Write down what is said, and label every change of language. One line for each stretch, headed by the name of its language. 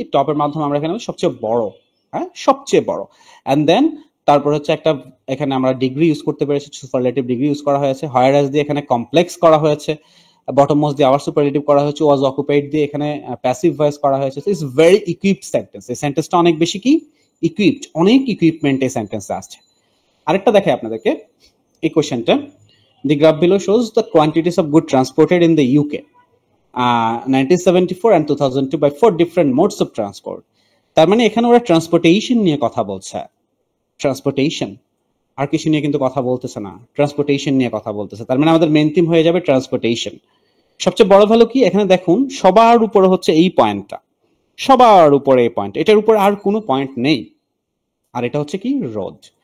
Bangla: টপের মাধ্যমে আমরা এখানে সবচেয়ে বড়, হ্যাঁ সবচেয়ে বড়। এন্ড দেন তারপর হচ্ছে একটা, এখানে আমরা ডিগ্রি ইউজ করতে পেরেছি, সুপারলেটিভ ডিগ্রি ইউজ করা হয়েছে। হায়ার অ্যাজ দিয়ে এখানে কমপ্লেক্স করা হয়েছে, বটম মোস্ট দিয়ে আবার সুপারলেটিভ করা হয়েছে, ওয়াজ অকুপাইড দিয়ে এখানে প্যাসিভ ভয়েস করা হয়েছে।
English: It's very equipped sentence.
Bangla: এই সেন্টেন্সটা অনেক বেশি কি? ইকুইপড, অনেক ইকুইপমেন্ট এই সেন্টেন্সে আসছে। আরেকটা দেখাই আপনাদেরকে এই কোশ্চেনটা।
English: The graph below shows the quantities of goods transported in the UK 1974 and 2002 by 4 different modes of transport.
Bangla: তার মানে এখানে ওরা ট্রান্সপোর্টেশন নিয়ে কথা বলছে। ট্রান্সপোর্টেশন, আর কিছু নিয়ে কিন্তু কথা বলতেছে না, ট্রান্সপোর্টেশন নিয়ে কথা বলতেছে। তার মানে আমাদের মেইন থিম হয়ে যাবে ট্রান্সপোর্টেশন। সবচেয়ে বড় ভ্যালু কি? এখানে দেখুন সবার উপরে হচ্ছে এই পয়েন্টটা, সবার উপরে এই পয়েন্ট, এটার উপরে আর কোনো পয়েন্ট নেই। আর এটা হচ্ছে কি? রোড।